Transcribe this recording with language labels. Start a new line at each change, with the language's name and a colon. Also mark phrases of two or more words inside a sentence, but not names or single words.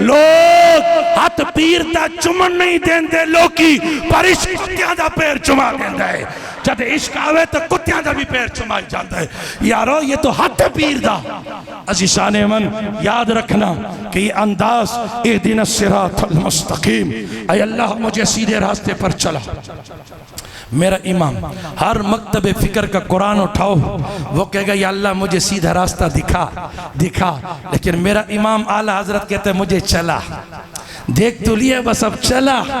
Punjabi: لوگ ہتھ پیر دا چمن نہیں دیندے لوکی، پر عشق کتیاں دا پیر چما دیندا ہے. جب عشق آوے تو کتیاں دا بھی پیر چمائی جاتا ہے. یارو یہ تو ہاتھ پیر دا.
Urdu: عزیزان من یاد رکھنا کہ یہ انداز
Arabic: اهدنا الصراط المستقيم,
Urdu: اے اللہ مجھے سیدھے راستے پر چلا. میرا امام ہر مکتبِ فکر کا قرآن اٹھاؤ، وہ کہے گا یا اللہ مجھے سیدھا راستہ دکھا دکھا، لیکن میرا امام اعلیٰ حضرت کہتے مجھے چلا، دیکھ تو لیا بس اب چلا.